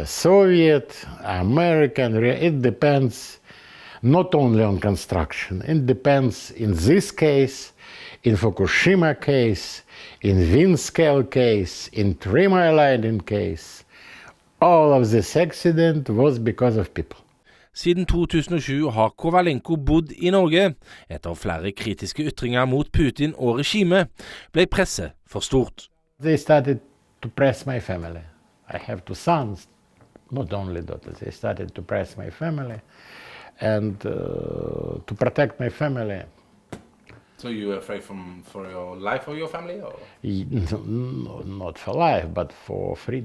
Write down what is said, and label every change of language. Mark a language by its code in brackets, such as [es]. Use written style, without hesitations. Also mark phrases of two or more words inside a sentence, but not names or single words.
[en] Soviet, American, it depends not only on construction. It depends in this case, in Fukushima case, in Windscale case, in 3 Mile Island case. All of this accident was because of people. [no] Siden 2007 har Kovalenko bodd i Norge. Etter flere kritiske ytringer mot Putin og regimet ble presset for stort. [en] They started to press my family. I have 2 sons, not only daughters. They started to press my family and to protect my family. So you were afraid for your life or your family? Or? No, not for life, but for freedom.